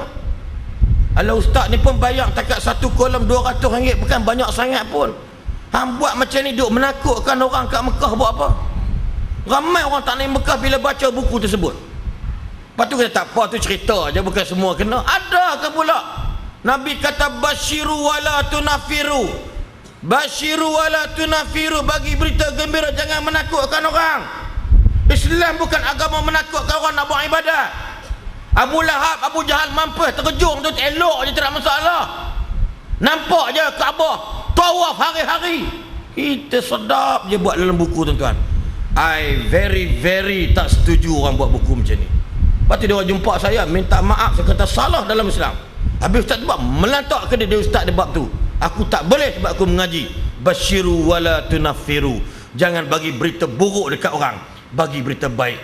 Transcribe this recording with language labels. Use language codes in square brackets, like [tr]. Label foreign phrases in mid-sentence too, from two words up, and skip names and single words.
[ms] Kalau ustaz ni pun bayar takat satu kolom RM200, bukan banyak sangat pun. Hang buat macam ni duk menakutkan orang kat Mekah buat apa? Ramai orang tak naik Mekah bila baca buku tersebut. Lepas tu kita tak apa, tu cerita je, bukan semua kena. Ada ke pula? Nabi kata [ar] بشروا ولا تنفروا. بشروا ولا تنفروا, [ms] bagi berita gembira, jangan menakutkan orang. Islam bukan agama menakutkan orang nak buat ibadat. Abu Lahab, Abu Jahal mampus terkejung tu, elok je, tak ada masalah. Nampak je Kaabah tawaf hari-hari. Kita sedap je buat dalam buku tuan-tuan. [en] I very [ms] tak setuju orang buat buku macam ni. Lepas tu dia orang jumpa saya, minta maaf, saya kata salah dalam Islam. Habis ustaz tu buat melantak ke dia ustaz dia bab tu. Aku tak boleh sebab aku mengaji. [ar] بشروا ولا تنفروا, [ms] jangan bagi berita buruk dekat orang, bagi berita baik.